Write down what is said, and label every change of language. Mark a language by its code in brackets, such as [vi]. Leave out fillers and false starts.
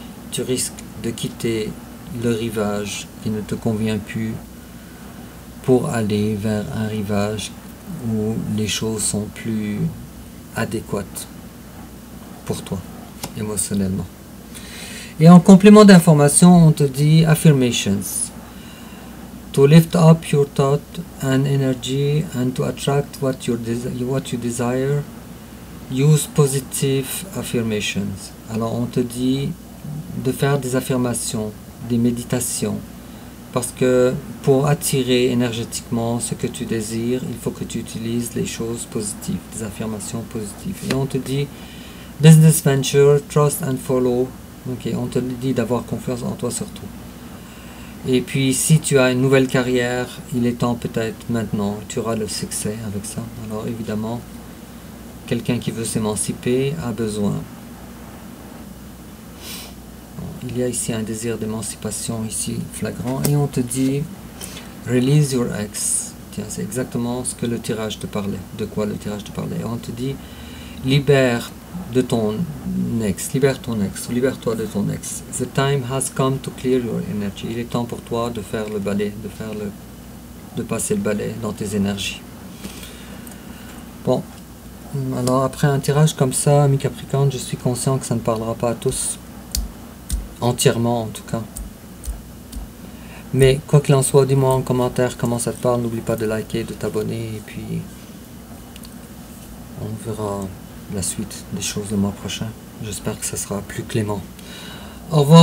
[fr] Tu risques de quitter le rivage qui ne te convient plus pour aller vers un rivage où les choses sont plus adéquates pour toi, émotionnellement. Et en complément d'information, on te dit affirmations. [en] To lift up your thought and energy and to attract what you desire, use positive affirmations. [fr] Alors on te dit de faire des affirmations, des méditations, parce que pour attirer énergétiquement ce que tu désires, il faut que tu utilises les choses positives, des affirmations positives. Et on te dit [en] business venture, trust and follow. [fr] Okay, on te dit d'avoir confiance en toi surtout. Et puis si tu as une nouvelle carrière, il est temps peut-être maintenant, tu auras le succès avec ça. Alors évidemment, quelqu'un qui veut s'émanciper a besoin. Il y a ici un désir d'émancipation ici flagrant, et on te dit [en] release your ex. [fr] Tiens, c'est exactement ce que le tirage te parlait. De quoi le tirage te parlait. Et on te dit libère de ton ex, libère ton ex, libère-toi de ton ex. [en] The time has come to clear your energy. [fr] Il est temps pour toi de faire le balai, de passer le balai dans tes énergies. Bon, alors après un tirage comme ça, ami Capricorne, je suis conscient que ça ne parlera pas à tous. Entièrement en tout cas. Mais quoi qu'il en soit, dis-moi en commentaire comment ça te parle. N'oublie pas de liker, de t'abonner, et puis on verra la suite des choses le mois prochain. J'espère que ça sera plus clément. Au revoir.